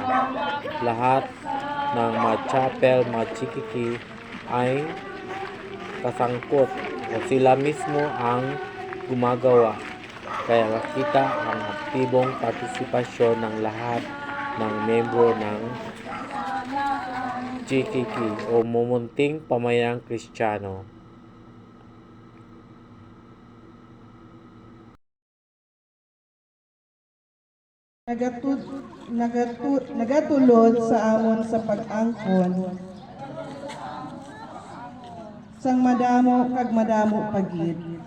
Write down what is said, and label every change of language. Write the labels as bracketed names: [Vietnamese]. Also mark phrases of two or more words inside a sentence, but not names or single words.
[Filipino] Lahat ng mga chapel, mga chikiki ay kasangkot o sila mismo ang gumagawa. Kaya makita ang aktibong partisipasyon ng lahat ng membro ng GKK o Mumunting Pamayang Kristiyano. [Hiligaynon] Nagatulod sa amon sa pag-angkon sang madamo kag madamo pagid.